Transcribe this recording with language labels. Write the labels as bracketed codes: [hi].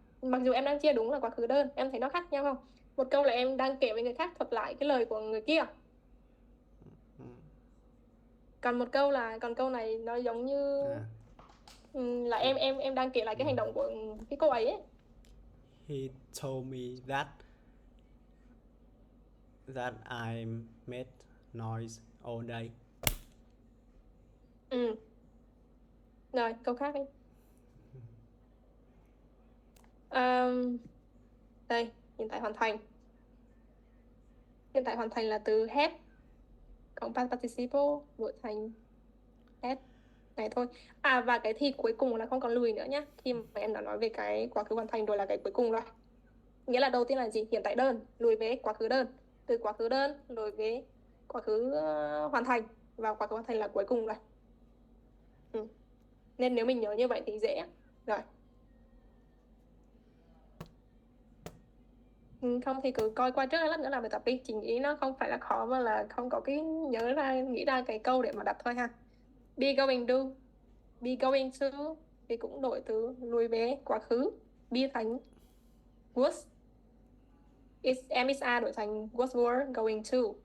[vi] Mặc dù em đang chia đúng là quá khứ đơn, em thấy nó khác nhau không? Một câu là em đang kể với người khác thuật lại cái lời của người kia, còn câu này nó giống như là em đang kể lại cái hành động của cái cô ấy. [en] He told me that that I made noise all day. [vi] Rồi, câu khác đi. Đây, hiện tại hoàn thành. Hiện tại hoàn thành là từ had cộng past participle đổi thành had. Này thôi. Và cái thì cuối cùng là không còn lùi nữa nhá. Khi mà em đã nói về cái quá khứ hoàn thành rồi là cái cuối cùng rồi. Nghĩa là đầu tiên là gì? Hiện tại đơn, lùi về quá khứ đơn. Từ quá khứ đơn, lùi về quá khứ hoàn thành. Và quá khứ hoàn thành là cuối cùng rồi. Nên nếu mình nhớ như vậy thì dễ. Rồi. Không thì cứ coi qua trước lớp nữa làm bài tập đi. Chị nghĩ nó không phải là khó mà là không có cái nhớ ra, nghĩ ra cái câu để mà đặt thôi ha. [en] Be going do, be going to [vi] thì cũng đổi từ lùi về quá khứ. [en] Be thành was, am is a [vi] đổi thành [en] was were going to.